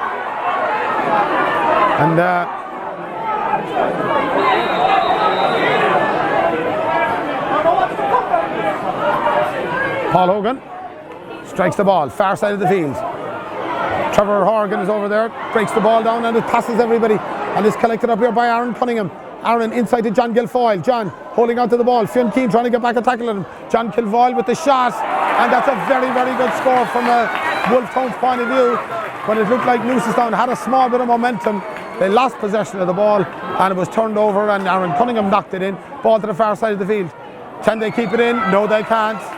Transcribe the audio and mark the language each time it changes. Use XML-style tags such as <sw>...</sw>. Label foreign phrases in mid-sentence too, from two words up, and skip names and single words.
<en>And Paul Hogan strikes the ball, far side of the field. Trevor Horgan is over there, breaks the ball down, and it passes everybody. And it's collected up here by Aaron Cunningham. Aaron inside to John Guilfoyle. John holding on to the ball. Fionn Keane trying to get back and tackle him. John Guilfoyle with the shot. And that's a very, very good score from a Wolfe Tones point of view. When it looked like Newcestown had a small bit of momentum, they lost possession of the ball. and it was turned over and Aaron Cunningham knocked it in. Ball to the far side of the field. Can they keep it in? No, they can't.</en>